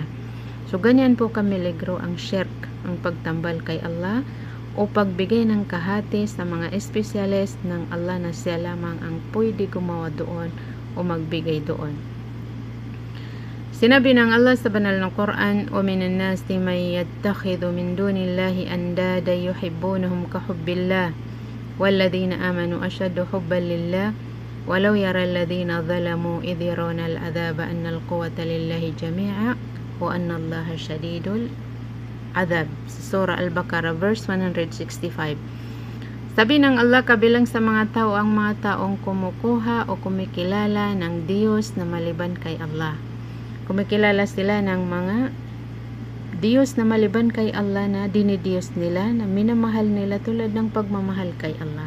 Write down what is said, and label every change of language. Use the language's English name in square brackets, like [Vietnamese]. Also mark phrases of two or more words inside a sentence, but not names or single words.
[Filipino] So ganyan po kamiligro ang shirk, ang pagtambal kay Allah, o pagbigay ng kahati sa mga espesyalist ng Allah na siya lamang ang pwede gumawa doon o magbigay doon. [Arabic] Sinabi ng Allah sa banal na Quran, وَمِنَ النَّاسِ مَن يَتَّخِذُ مِن دُونِ اللَّهِ أَندَادًا يُحِبُّونَهُمْ كَحُبِّ اللَّهِ وَالَّذِينَ آمَنُوا أَشَدُّ حُبًّا لِلَّهِ وَلَوْ يَرَى الَّذِينَ ظَلَمُوا إِذْ يَرَوْنَ الْعَذَابَ أَنَّ الْقُوَّةَ لِلَّهِ جَمِيعًا وَأَنَّ اللَّهَ شَدِيدُ الْعَذَابِ. [Filipino] Surah Al-Baqarah verse 165. Sabi ng Allah, kabilang sa mga tao ang mga taong kumukuha o kumikilala ng Diyos na maliban kay Allah. Kumikilala sila ng mga Diyos na maliban kay Allah na dinidiyos nila, na minamahal nila tulad ng pagmamahal kay Allah.